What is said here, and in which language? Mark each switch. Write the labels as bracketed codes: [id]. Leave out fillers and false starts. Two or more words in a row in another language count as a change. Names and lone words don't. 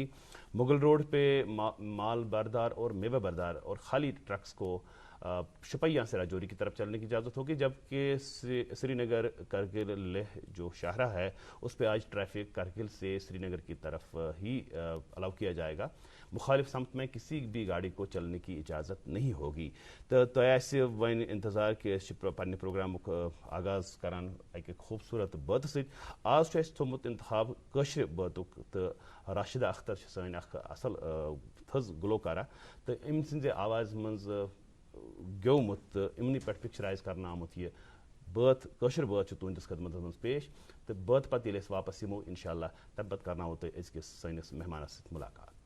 [ur] مغل روڈ پہ مال بردار اور میوہ بردار اور خالی ٹرکس کو شپیاں سے راجوری کی طرف چلنے کی اجازت ہوگی. جبکہ سری نگر کرگل لیہ جو شاہراہ ہے اس پہ آج ٹریفک کرگل سے سری نگر کی طرف ہی الاؤ کیا جائے گا. مخالف سمت میں کسی بھی گاڑی کو چلنے کی اجازت نہیں ہوگی. [ks] تو ایسے وین انتظار کہ پنہ پروگرام آغاز کران [ur] ایک خوبصورت بات [ks] ست. آج اس تھومت انتخاب کشر باتک تو راشدہ اختر سن اصل تھز گلوکارہ تو ام سن آواز مز گیومت امنی پہ پکچرائز کرنا آمت یہ بات کشر بات تہندس خدمت مز پیش. تو بات پتہ ییٚلہِ أسۍ واپس یمو انشاءاللہ تمہ پتہ کرناوو تۄہہِ أزکِس سٲنِس مہمانس سۭتۍ ملاقات.